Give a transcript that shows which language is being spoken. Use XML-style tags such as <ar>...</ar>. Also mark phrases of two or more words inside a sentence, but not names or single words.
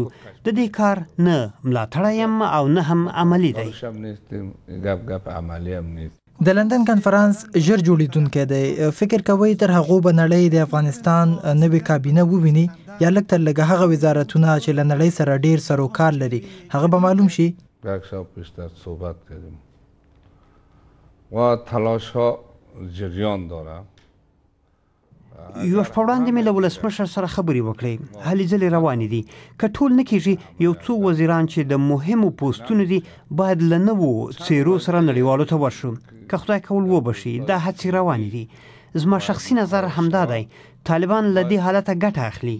<ps>د دې کار نه ملاتړی یم او نه هم عملي دی. د لندن کنفرانس ژر جوړیدونکی دی. فکر کوئ تر هغو به نړۍ د افغانستان نوې کابینه وویني یا لږ تر لږه هغه وزارتونه چې له نړۍ سره ډیر سروکار لري هغه به معلوم شي؟</ps> <fa>یک سال پیشتر صحبت کردیم و تلاش ها جریان داره.</fa> <ps>یو شپه وړاندې مې له ولسمشر سره خبرې وکړې، هلې ځلې روانې دي. که ټول نه کېږي یو څو وزیران چې د مهمو پوسټونو دي باید له نوو څیرو سره نړیوالو ته ورشو. که خدای کول وبشي دا هڅې روانې دي. زما شخصي نظر همدا دی، طالبان له دې حالته ګټه اخلي.</ps>